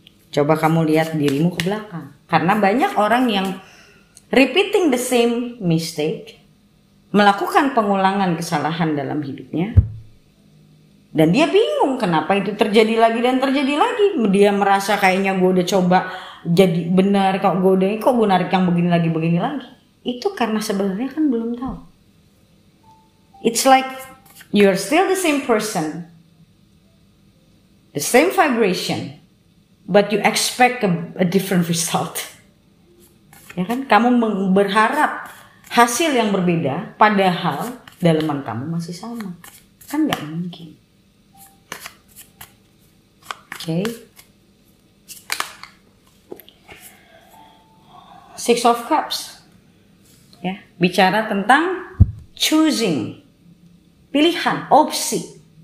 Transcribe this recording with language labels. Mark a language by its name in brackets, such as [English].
[Indonesian] Coba kamu lihat dirimu ke belakang. Karena banyak orang yang [English] repeating the same mistake, [Indonesian] melakukan pengulangan kesalahan dalam hidupnya, dan dia bingung kenapa itu terjadi lagi dan terjadi lagi. Dia merasa kayaknya gue udah coba jadi benar, kok gue narik yang begini lagi. Itu karena sebenarnya kan belum tahu. [English] It's like you're still the same person, the same vibration, but you expect a different result. [Indonesian] Ya kan? Kamu berharap hasil yang berbeda, padahal dalaman kamu masih sama. Kan nggak mungkin. Oke. Six of Cups. Ya, bicara tentang choosing, pilihan, opsi.